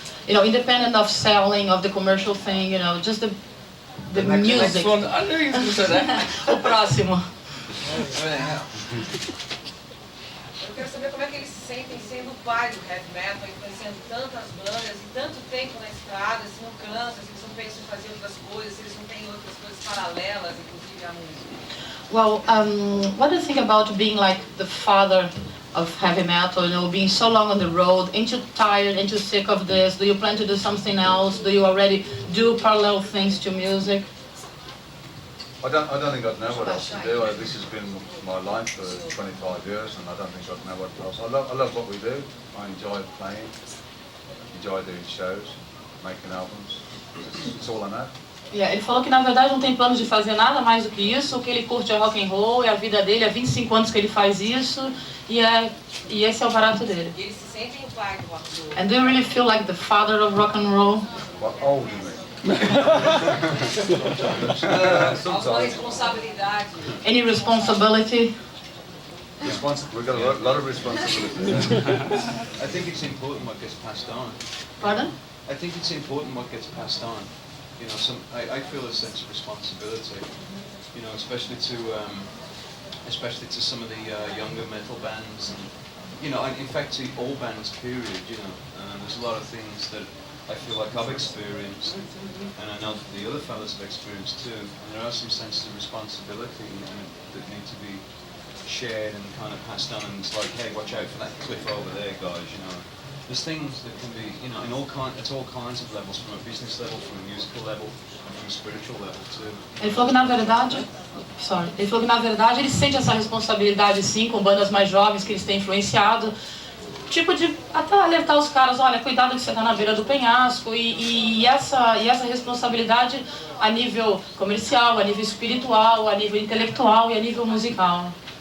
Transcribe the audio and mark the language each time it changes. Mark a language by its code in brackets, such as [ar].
[en] You know, independent of selling, of the commercial thing, you know, just the music. Next one. I knew you were going to say that. [pt] O próximo. Eu quero saber como é que eles se sentem sendo o pai do heavy metal, influenciando tantas bandas e tanto tempo na estrada, se não cansa, se eles não pensam em fazer outras coisas, se eles não têm outras coisas paralelas, inclusive à música. [en] Well, what do you think about being like the father of heavy metal, you know, being so long on the road? Ain't you tired? Ain't you sick of this? Do you plan to do something else? Do you already do parallel things to music? I don't think I'd know what else to do. This has been my life for 25 years, and I don't think I'd know what else. I love what we do. I enjoy playing, enjoy doing shows, making albums. It's all I know. [pt] Yeah, ele falou que na verdade não tem planos de fazer nada mais do que isso. O que ele curte é rock and roll, é a vida dele. Há 25 anos que ele faz isso e esse é o barato dele. E eles se sentem o pai do rock and roll. [en] And do you really feel like the father of rock and roll? What old you mean? [pt] Alguma responsabilidade. [en] Any responsibility? We've got a lot of responsibility. I think it's important what gets passed on. Pardon? I think it's important what gets passed on. You know, I feel a sense of responsibility. You know, especially to some of the younger metal bands, and you know, in fact, to all bands. Period. You know, there's a lot of things that I feel like I've experienced, and I know that the other fellas have experienced too. And there are some senses of responsibility that need to be shared and kind of passed on. And it's like, hey, watch out for that cliff over there, guys. You know, there's things that can be, you know, at all kinds of levels, from a business level, from a musical level, and from a spiritual level too. [pt] Ele falou que na verdade ele sente essa responsabilidade sim com bandas mais jovens que eles têm influenciado. Tipo de até alertar os caras, olha, cuidado que você está na beira do penhasco e essa responsabilidade a nível comercial, a nível espiritual, a nível intelectual e a nível musical.